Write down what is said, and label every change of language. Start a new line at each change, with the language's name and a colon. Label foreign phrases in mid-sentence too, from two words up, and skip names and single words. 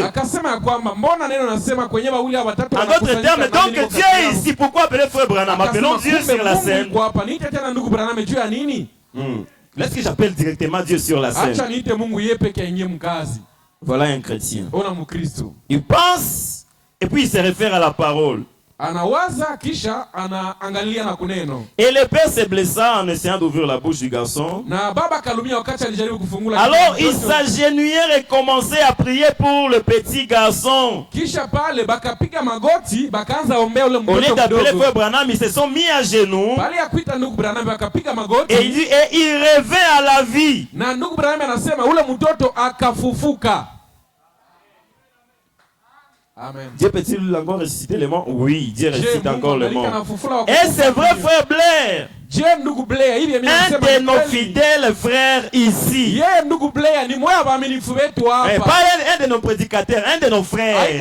Swahili: Akasema ya kwamba mbona neno nasema kwenye wawili au watatu
French: En d'autres
Swahili: wanakusanyika
French: termes,
Swahili: na mimi
French: donc
Swahili: niko
French: Dieu
Swahili: kati
French: est
Swahili: yao.
French: ici. Pourquoi appeler frère Branham? Appelons
Swahili: Akasema,
French: Dieu
Swahili: kumbe
French: sur la
Swahili: Mungu
French: scène.
Swahili: yuko hapa. Niite tena ndugu Branham juu ya nini?
French: Laisse-que j'appelle directement Dieu sur la scène.
Swahili: Acha niite Mungu yeye peke aingie mkazi.
French: Voilà un chrétien.
Swahili: Ona Mkristo.
French: Il pense et puis il se réfère à la parole.
Swahili: anawaza kisha anaangalia na kuneno.
French: Et le père se blessa en essayant d'ouvrir la bouche du garçon.
Swahili: Na baba kalumia wakati alijaribu kufungula.
French: Alors il s'agenouillait et commençait à prier pour le petit garçon.
Swahili: Kisha pale bakapiga magoti bakaanza ombea ule mtoto.
French: Au lieu d'appeler frère Branham, ils se sont mis à genoux.
Swahili: Bali ya kuita ndugu Branham bakapiga magoti.
French: Et il revint à la vie.
Swahili: Na ndugu Branham anasema ule mtoto akafufuka. Amen.
French: Dieu peut-il encore ressusciter les morts? Oui, Dieu ressuscite encore les morts. Et c'est vrai, frère Blair. Un de nos fidèles frères ici. Pas un de nos prédicateurs, un de nos frères.